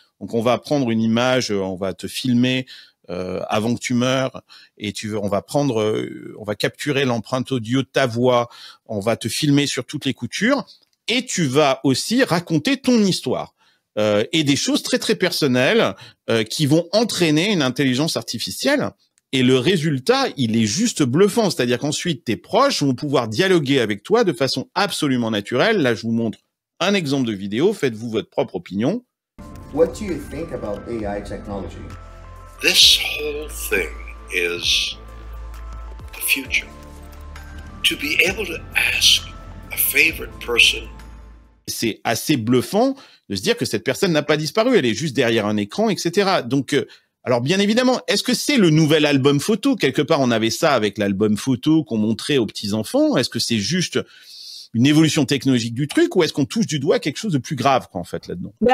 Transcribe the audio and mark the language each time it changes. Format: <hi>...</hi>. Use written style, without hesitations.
<fr>Donc, on va prendre une image, on va te filmer avant que tu meurs, et on va capturer l'empreinte audio de ta voix, on va te filmer sur toutes les coutures, et tu vas aussi raconter ton histoire et des choses très très personnelles qui vont entraîner une intelligence artificielle Et le résultat, il est juste bluffant. C'est-à-dire qu'ensuite, tes proches vont pouvoir dialoguer avec toi de façon absolument naturelle. Là, je vous montre un exemple de vidéo. Faites-vous votre propre opinion.</fr> <en>What do you think about AI technology? This whole thing is the future. To be able to ask a favorite person.</en> <fr>C'est assez bluffant de se dire que cette personne n'a pas disparu. Elle est juste derrière un écran, etc. Donc, alors bien évidemment, est-ce que c'est le nouvel album photo? Quelque part, on avait ça avec l'album photo qu'on montrait aux petits-enfants. Est-ce que c'est juste une évolution technologique du truc ou est-ce qu'on touche du doigt quelque chose de plus grave, quoi, en fait, là-dedans?</fr>